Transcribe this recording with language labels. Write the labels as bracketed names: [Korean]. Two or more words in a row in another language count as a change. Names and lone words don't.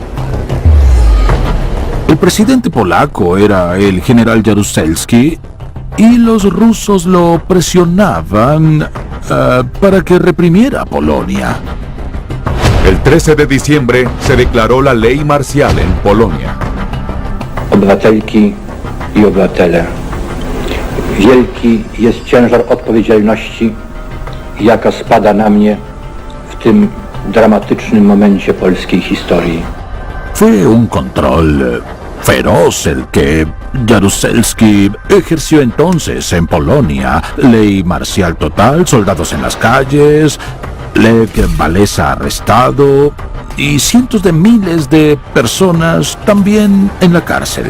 [Spanish] El presidente polaco era el general Jaruzelski y los rusos lo presionaban para que reprimiera a Polonia. El 13 de diciembre se declaró la ley marcial en Polonia. [Polish] Obywatelki i obywatele, wielki jest ciężar odpowiedzialności, jaka spada na mnie w tym dramatycznym momencie polskiej historii. [Spanish] Fue un control feroz el que Jaruzelski ejerció entonces en Polonia. Ley marcial total, soldados en las calles, Lech Walesa arrestado y cientos de miles de personas también en la cárcel.